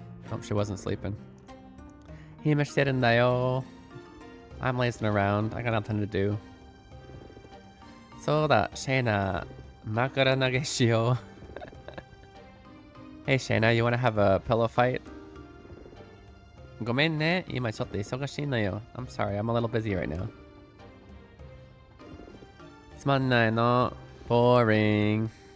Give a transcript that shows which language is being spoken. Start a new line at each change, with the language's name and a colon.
English: Oh, she wasn't sleeping.
Japanese: 暇してるんだよ.
English: I'm lazing around. I got nothing to do.
Japanese: そうだ、シェイナ。枕投げしよう。
English: Hey Shayna, you wanna have a pillow fight?
Japanese: ごめんね、今ちょっと忙しいのよ。
English: I'm sorry, I'm a little busy right now.
Japanese: つまんないの。
English: Boring.